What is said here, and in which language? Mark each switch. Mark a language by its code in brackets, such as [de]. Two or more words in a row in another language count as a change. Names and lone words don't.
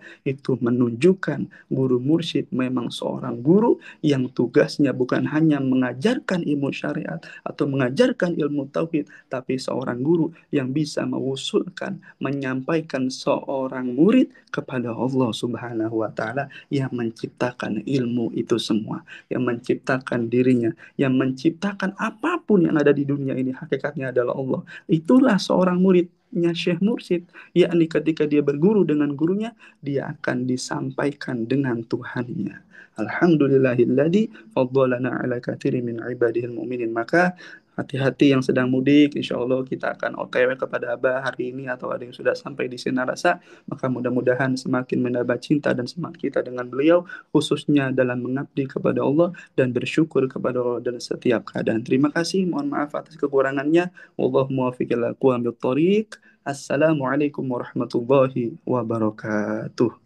[id] Itu menunjukkan guru mursyid memang seorang guru yang tugasnya bukan hanya mengajarkan ilmu syariat atau mengajarkan ilmu tauhid, tapi seorang guru yang bisa mengusulkan, menyampaikan seorang murid kepada Allah [ar] سبحانه وتعالى [id] yang menciptakan ilmu itu semua, yang menciptakan dirinya, yang menciptakan apapun yang ada di dunia ini hakikatnya adalah Allah. Itulah seorang muridnya Syekh Mursyid, yakni ketika dia berguru dengan gurunya, dia akan disampaikan dengan Tuhannya. [ar] الحمد لله الذي فضلنا على كثير من عباده المؤمنين. [id] Maka hati-hati yang sedang mudik, [ar] إن شاء الله [id] kita akan OTW kepada Abah hari ini atau ada yang sudah sampai di Sinarasa. Maka mudah-mudahan semakin menambah cinta dan semangat kita dengan beliau, khususnya dalam mengabdi kepada Allah dan bersyukur kepada Allah dalam setiap keadaan. Terima kasih, mohon maaf atas kekurangannya. [ar] والله الموفق إلى أقوم الطريق. السلام عليكم ورحمة الله وبركاته.